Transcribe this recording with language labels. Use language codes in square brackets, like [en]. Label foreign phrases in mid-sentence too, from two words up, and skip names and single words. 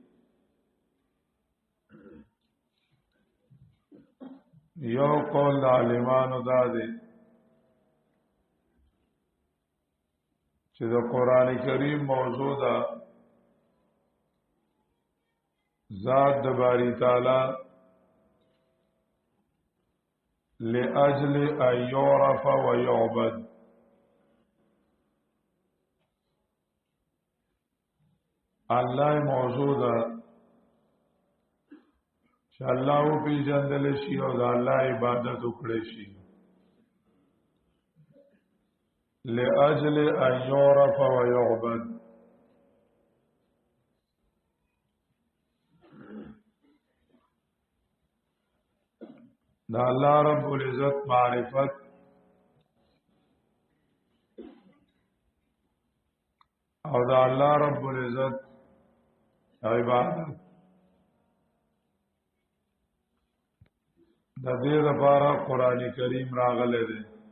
[ps] یو قول د عالمانو دا دی چې د قرآن کریم موضوع ده ذات د باری تعالی [ar] لأجل ان يعرف ويعبد. [ps] الله موضوع ده چې الله او پیژندل شي او د الله عبادت وکړي شي. [ar] لأجل ان يعرف ويعبد. [ps] دا الله رب العزت معرفت او دا الله رب العزت عبادت د دې لپاره قران کریم راغلی دی.